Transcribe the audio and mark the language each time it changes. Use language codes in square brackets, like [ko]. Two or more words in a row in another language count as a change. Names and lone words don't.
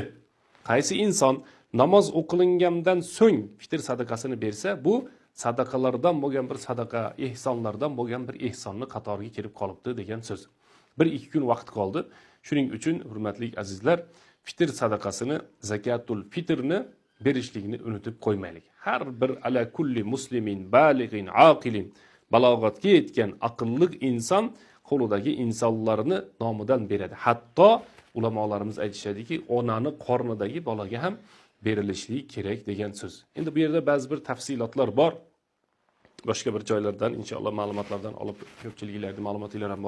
[uz] Qaysi inson namoz o'qilingandan so'ng fitr sadaqasini bersa, bu sadaqalardan bo'lgan bir sadaqa, ehsonlardan bo'lgan bir ehsonni qatoriga kirib qolibdi degan so'z. 1-2 kun vaqt qoldi. Shuning uchun hurmatli azizlar, fitr sadaqasini, zakatul fitrni berishlikni unutib qo'ymaylik. Har bir [ar] على كل مسلم بالغ عاقل, [uz] balog'atga yetgan aqlli inson qo'lidagi insonlarni nomidan beradi. Hatto ulamolarimiz aytishadiki, onani qornidagi bolaga ham berilishligi kerak degan so'z. Endi bu yerda ba'zi bir tafsilotlar bor. Boshqa bir joylardan inshaalloh ma'lumotlardan olib ko'pchiliklarning ma'lumotlari ham bor.